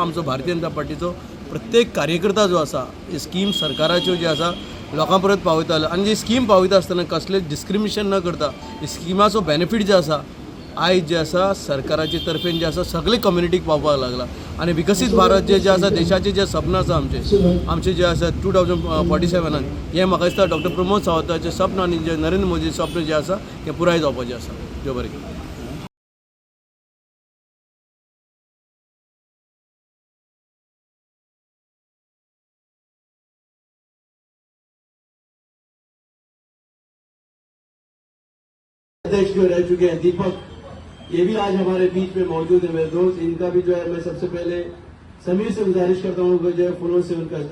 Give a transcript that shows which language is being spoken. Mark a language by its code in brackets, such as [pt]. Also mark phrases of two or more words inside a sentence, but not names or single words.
[kok] आमचो भारतीय जनता पार्टीचो प्रत्येक कार्यकर्ता जो आसा ही स्कीम सरकाराच्यो जे आसा लोकां पर्यंत पावयतालो आनी जी स्कीम पावयता आसतना कसले डिस्क्रिमिनेशन न करता ही स्किमाचो बेनिफीट जे आसा आयज जे आसा सरकाराचे तर्फेन जे आसा सगळे कम्युनिटीक पावपाक लागला आनी विकसीत भारत जे आसा देशाचे जे सपन आसा आमचे जे आसा 2047 हे म्हाका दिसता डॉक्टर प्रमोद सावंताचे सपन आनी जे नरेंद्र मोदी सपन जे आसा हे पुराय जावपाचें आसा. देव बरें करूं. [hi] अध्यक्ष जो रह चुके हैं दीपक, ये भी आज हमारे बीच में मौजूद है मेरे दोस्त. इनका भी जो है मैं सबसे पहले समीर से गुजारिश करता हूँ जो है फूलों से उनका